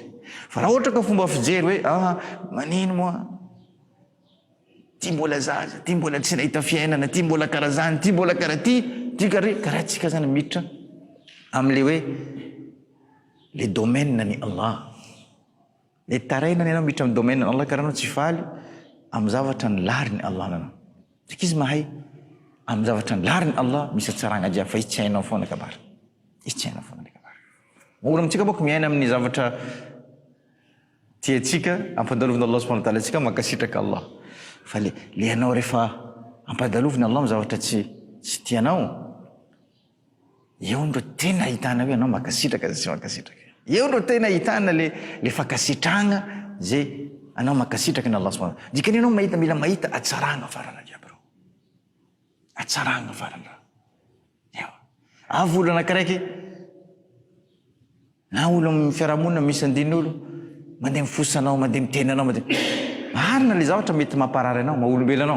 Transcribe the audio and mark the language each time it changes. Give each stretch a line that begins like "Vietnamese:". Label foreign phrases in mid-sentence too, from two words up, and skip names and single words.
Malagasy: Fa raha ohatra ka fomba fijery hoe manino moa ty mbola zaza, ty mbola tsy nahita fiainana, ty mbola karaha zany, ty mbola karaha ty karaha tsika zany miditra am'le hoe le domaine ny Allah, le tarainany ianao miditra amin'ny domaine ny Allah karaha anao tsy faly amin'ny zavatra ny lariny Allah nanao. Tsika izy mahay amin'ny zavatra ny lariny Allah misy atsaragna jiaby fa izy tsy hainao foana kabary. Izy tsy hainao foana kabary. Mora amintsika boko miaina amin'ny zavatra tiantsika ampadalovina Allah
Arabic: سبحانه وتعالى
Malagasy: tsika makasitraka Allah. Fa le anao rehefa ampadalovina Allah amin'ny zavatra tsy tianao, eo ndo tena ahitana hoe anao makasitraka zay tsy makasitraka. Eo ndo tena ahitana le fakasitragna zay anao makasitraka ny Allah
Arabic: سبحانه وتعالى.
Malagasy: Dikany anao mila mahita atsaragna farana jiaby. Atsaragna farana. Avy olo anakiraiky na olo amin'ny fiarahamonina misy andin'olo mandeha mifosanao, mandeha mitenanao, marina le zavatra mety mamparary anao, maha-olombelo anao.